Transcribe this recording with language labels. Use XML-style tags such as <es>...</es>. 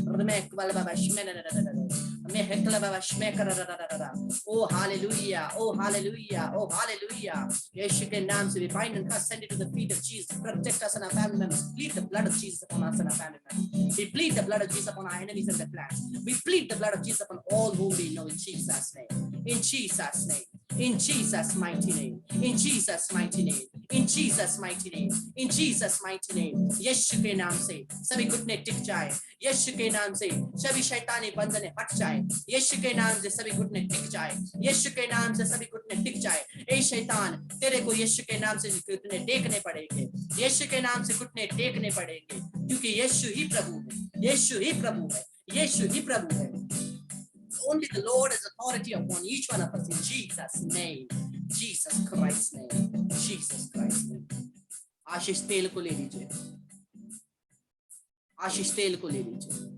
<hi>मैं क्वाल बाबाश मैं हेक्ला बाबाश मैं कर। ओ हालेलुया, ओ हालेलुया, ओ हालेलुया। यीशु के नाम से</hi> <en>we bind and cast, send it to the feet of Jesus. Protect us and our family members. Plead the blood of Jesus upon us and our family members. We plead the blood of Jesus upon our enemies and their plans. We plead the blood of Jesus upon all whom we know in Jesus' name. In Jesus' name. In Jesus' mighty name. In Jesus' mighty name. In Jesus' mighty name. In Jesus' mighty name.</en> <hi>यीशु के नाम से सभी घुटने टिक जाए, यीशु के नाम से सभी शैतानी बंधने हट जाए, यीशु के नाम से सभी घुटने टिक जाए, यीशु के नाम से सभी घुटने टिक जाए। ए शैतान, तेरे को यीशु के नाम से घुटने टेकने पड़ेंगे, यीशु के नाम से घुटने टेकने पड़ेंगे, क्योंकि यीशु ही प्रभु है, यीशु ही प्रभु है, यीशु ही प्रभु है।</hi> <en>Only the Lord has authority upon each one of us in Jesus' name. Jesus Christ's name. Jesus Christ's name.</en> <hi>आशीष तेल को ले लीजिए, आशीष तेल को ले लीजिए।</hi>